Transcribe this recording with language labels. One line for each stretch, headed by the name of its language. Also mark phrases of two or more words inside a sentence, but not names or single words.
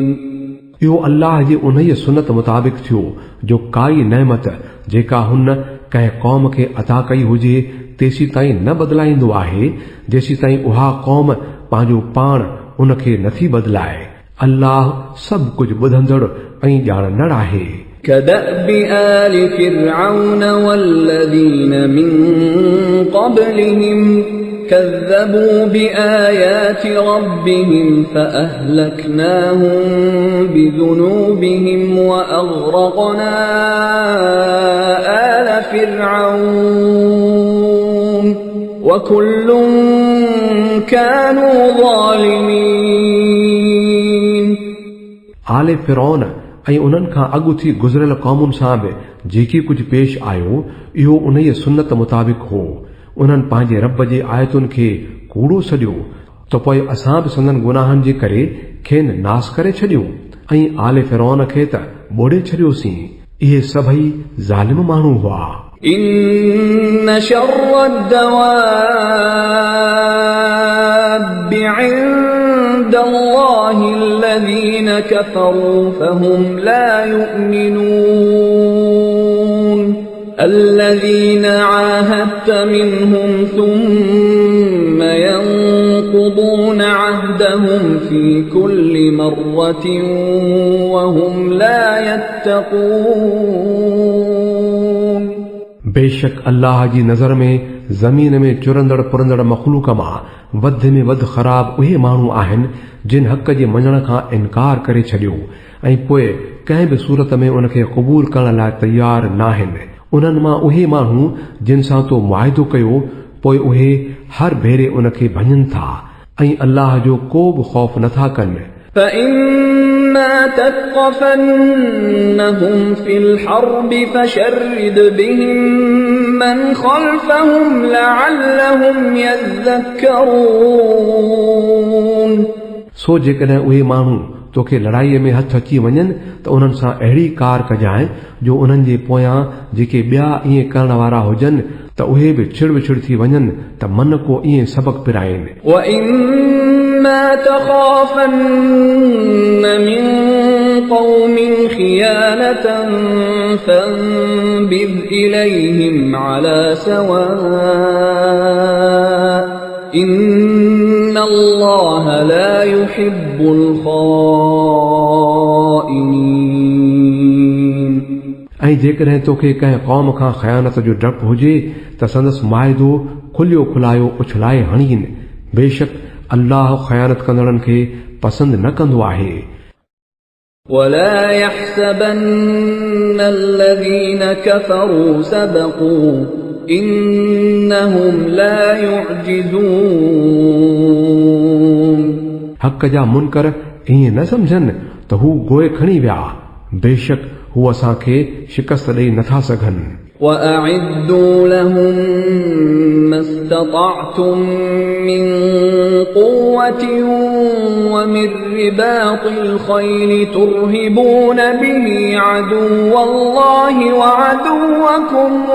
Sindhi: इहो अल्लाह जे उन्हीअ सुनत मुताबिक़ थियो जो काई नेमत जेका हुन कंहिं क़ौम खे अता कई हुजे तेसी ताईं न बदिलाईंदो आहे जेसी ताईं उहा क़ौम पंहिंजो पाण उन खे नथी बदिलाए। अल्लाह सभु कुझु ॿुधंदड़ ऐं ॼाणंदड़ आहे।
Arabic: كدأب آل فرعون والذين من قبلهم كذبوا بآيات ربهم فأهلكناهم بذنوبهم وأغرقنا آل فرعون وكل كانوا ظالمين।
Sindhi: आले फिरौन ऐं उन्हनि खां अॻु थी गुज़रियल क़ौमुनि सां बि जेकी कुझु पेश आयो इहो उन्हीअ सुन्नत मुताबिक़ हो। उन्हनि पंहिंजे रब जे आयतुनि खे कूड़ो सॼो त पोइ असां बि संदन गुनाहनि जे करे खेनि नास करे छॾियो ऐं आले फिरौन खे त ॿोड़े छॾियोसीं। इहे सभई ज़ालिम माण्हू हुआ।
Arabic: إن شر الدواب عند الله الذين كفروا فهم لا يؤمنون الذين عاهدت منهم ثم ينقضون عهدهم في كل مرة وهم لا يتقون।
Sindhi: बेशक अल्लाह जी नज़र में ज़मीन में चुरंदड़ पुरंदड़ मख़लूक मां वध में वध ख़राब उहे माण्हू आहिनि जिन हक़ जे मञण खां इनकार करे छॾियो ऐं पोइ कंहिं बि सूरत में उन खे क़बूल करण लाइ तयार नाहिनि। उन्हनि मां उहे माण्हू जिन सां तो मुआहिदो कयो पोइ उहे हर भेरे उन खे भञनि था ऐं अल्लाह जो को बि ख़ौफ़ नथा कनि।
Arabic: فإما تثقفنهم في الحرب فشرد بهم من خلفهم لعلهم يذكرون।
Sindhi: सो जेकॾहिं उहे माण्हू तोखे लड़ाईअ में हथ अची वञनि त उन्हनि सां अहिड़ी कार कजांइ जो उन्हनि जे पोयां जेके ॿिया ईअं करण वारा हुजनि त उहे बि छिड़ विछिड़ थी वञनि त मन को ईअं सबक़ पिराइनि।
Arabic: وَإِمَّا تَخَافَنَّ مِنْ قَوْمٍ خِيَانَةً فَانبِذْ إِلَيْهِمْ عَلَى سَوَاءٍ إِنَّ اللَّهَ لَا يُحِبُّ الْخَائِنِينَ।
Sindhi: ऐं जेकॾहिं तोखे कंहिं क़ौम खां ख़यानत जो डपु हुजे त संदसि मुआहिदो खुलियो खुलायो उछलाए हणीनि। बेशक अल्लाह ख़यानत कंदड़नि खे पसंदि न कंदो आहे।
Arabic: ولا يحسبن الذين كفروا سبقوا إنهم لا يعجزون।
Sindhi: हक़ जा मुनकर ईअं न सम्झनि त हू गोए खणी विया। बेशक हू असांखे शिकस्त ॾेई नथा सघनि।
Arabic: وأعدوا لهم ما استطعتم من قوة ومن رباط الخيل ترهبون به عدو الله وعدوكم